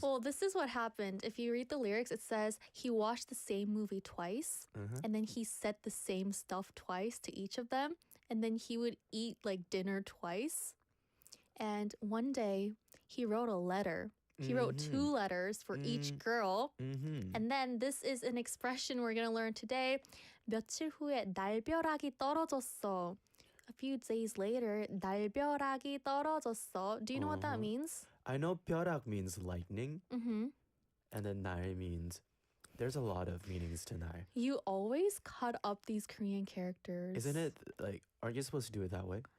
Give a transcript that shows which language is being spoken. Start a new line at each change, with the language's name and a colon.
English: Well, this is what happened. If you read the lyrics, it says he watched the same movie twice, and then he said the same stuff twice to each of them, and then he would eat like dinner twice. And one day he wrote a letter. He wrote 2 letters for each girl. And then this is an expression we're going to learn today.
Korean: 며칠 후에 날벼락이 떨어졌어.
English: A few days later,
Korean: 날벼락이 떨어졌어.
English: Do you know what that means? I know 벼락 means lightning, and then 날 means, there's a lot of meanings to 날. You always cut up these Korean characters. Isn't it like, aren't you supposed to do it that way?